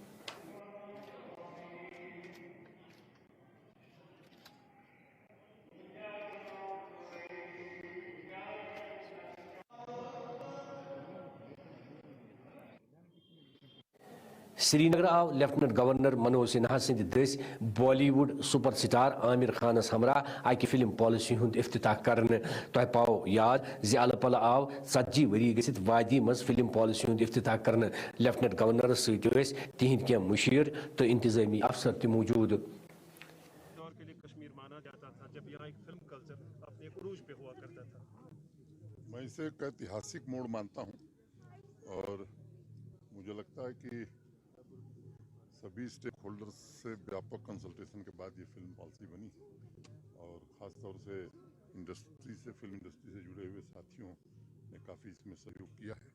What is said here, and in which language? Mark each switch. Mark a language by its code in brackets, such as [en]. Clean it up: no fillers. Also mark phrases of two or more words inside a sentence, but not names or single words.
[ks] سری نگر آو [en] Lieutenant Governor [ks] منوج سنہا سند دس [en] Bollywood super [ks] سٹار عامر خانس ہمراہ اکہ [en] film policy [ks] ہند افتتاح کرنے تہ پاو یاد زِ الہ پلہ آو 40 ؤری گژھِتھ وادی مز [en] film policy [ks] ہند افتتاح کرنے لیفٹنٹ گورنرس ست تہند کینٛہہ مشیر تو انتظامی افسر تہ موجود [ur] دور کے لیے کشمیر مانا جاتا تھا جب یہاں ایک فلم کلچر اپنے عروج پہ ہوا کرتا تھا. میں اسے ایک ایتہاسک موڑ مانتا ہوں اور مجھے لگتا ہے کہ سبھی اسٹیک ہولڈرز سے ویاپک کنسلٹیشن کے بعد یہ [en] film policy [ur] بنی اور خاص طور سے انڈسٹری سے [en] film industry [ur] سے جڑے ہوئے ساتھیوں نے کافی اس میں سہیوگ کیا ہے.